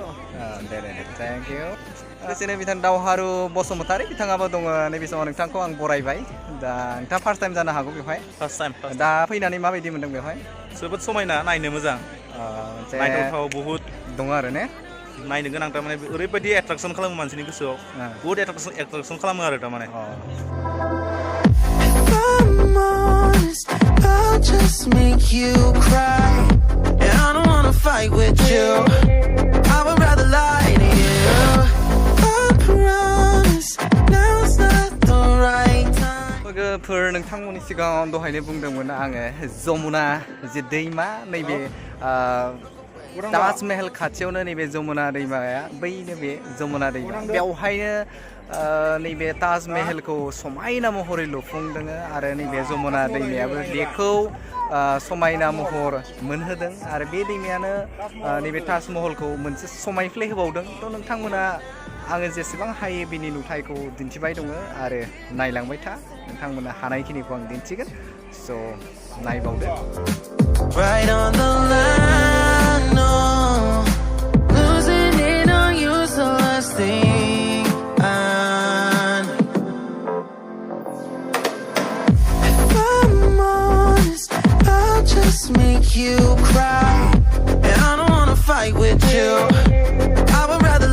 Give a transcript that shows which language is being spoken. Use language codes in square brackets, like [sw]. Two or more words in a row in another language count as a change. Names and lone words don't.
[brx] दे [en] thank you [brx] लोगोसेनो बिथां दावहारु बसुमतारि बिथाङाबो दङ नैबे समाव नोंथांखौ आं बरायबाय दा नोंथाङा फार्स्ट टाइम जानो हागौ बेवहाय फार्स्ट टाइम दा फैनानै माबायदि मोनदों बेवहाय जोबोद समायना नायनो मोजां नायथावथाव बहुद दङ आरो ने नायनो गोनां थारमाने ओरैबायदि एट्राकसन खालामो मानसिनि गोसोआव बहुद एट्राकसन खालामो आरो थारमाने [en] I'll just make you cry and I don't wanna fight with you I would rather lie to you I promise now's not the right time [brx] लोगोफोर नोंथांमोननि सिगाङाव दहायनो बुंदोंमोन आङो जमुना जे दैमा नैबे ताज महल खाथियावनो नैबे जमुना दैमाया बैनो बे जमुना दैमा बेवहायनो नैबे ताज महलखौ समायना महरै लुफुंदों आरो नैबे जमुना दैमायाबो बेखौ समायना महर मोनहोदों आरो बे दैमायानो नैबे ताज महलखौ मोनसे समायफ्ले होबावदों थ' नोंथांमोना आङो जेसेबां हायो बिनि नुथायखौ दिन्थिबाय दङ आरो नायलांबाय था नोंथांमोना हानायखिनिखौ आं दिन्थिगोन स' नायबावदो [en] Right on the line, no losing it on you, so last thing I know. If I'm honest, I'll just make you cry and I don't wanna fight with you I would rather